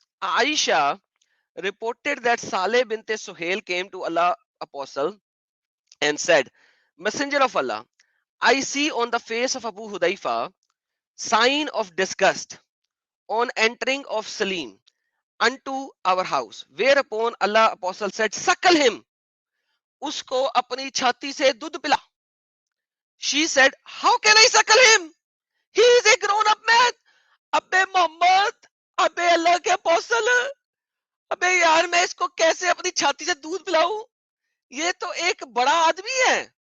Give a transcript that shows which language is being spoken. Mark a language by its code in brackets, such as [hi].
[en] Aisha reported that Saleh bint Suhail came to Allah apostle and said, Messenger of Allah, I see on the face of Abu Hudayfa sign of disgust on entering of Salim unto our house. Whereupon Allah apostle said, Suckle him. [ur] اس کو اپنی چھاتی سے دودھ پلا. [en] She said, How can I suckle him? He is a grown up man. [ur] ابے محمد, ابے اللہ کے apostle, ابے یار میں اس کو کیسے اپنی چھاتی سے دودھ پلاؤں؟ یہ تو ایک بڑا آدمی ہے.